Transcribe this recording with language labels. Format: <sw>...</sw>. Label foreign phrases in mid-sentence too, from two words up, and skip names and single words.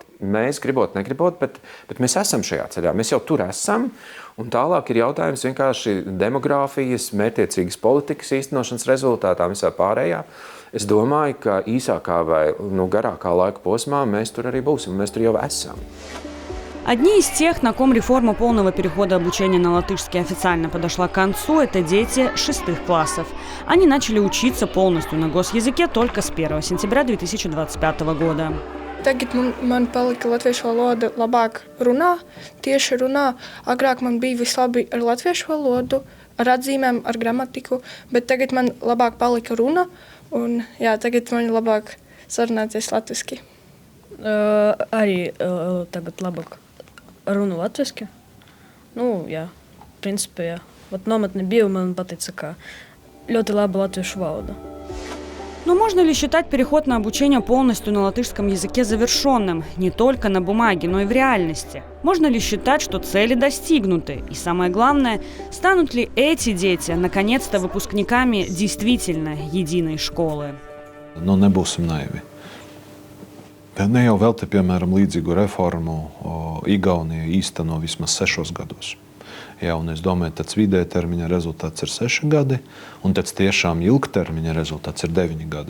<lv>Mēs gribot, negribot, bet mēs esam šajā ceļā. Mēs jau tur esam. Un tālāk ir jautājums vienkārši demogrāfijas, mērķtiecīgas politikas īstenošanas rezultātā visā pārējā. Es domāju, ka īsākā vai garākā laika posmā mēs tur arī būsim. Mēs tur jau esam.</lv> <ru>Одни из тех, на ком реформа полного перехода обучения на латышский официально подошла к концу, это дети 6 классов. Они начали учиться полностью на госязыке только с 1 сентября 2025 года.</ru> <lv>Tagad man palika latviešu valoda labāk runā, tieši runā. Agrāk man bija vislabi ar latviešu valodu, ar atzīmēm, ar gramatiku, bet tagad man labāk palika runa, un tagad man labāk sarunāties latviski. Arī tagad labāk runu latviski. Principā, jā. Nometnē biju, man patīca, ka ļoti laba latviešu valoда.</lv> <ru>Но можно ли считать переход на обучение полностью на латышском языке завершенным? Не только на бумаге, но и в реальности. Можно ли считать, что цели достигнуты? И самое главное, станут ли эти дети наконец-то выпускниками действительно единой школы?</ru> <lv>Nebūsim naivi. Ne jau vēl te, piemēram, līdzīgu reformu Igaunija īsteno vismaz 6 gados. Un es domāju, ka tāds vidēja termiņa rezultāts ir 6 gadi, un tāds tiešām ilgtermiņa rezultāts ir 9 gadi.</lv>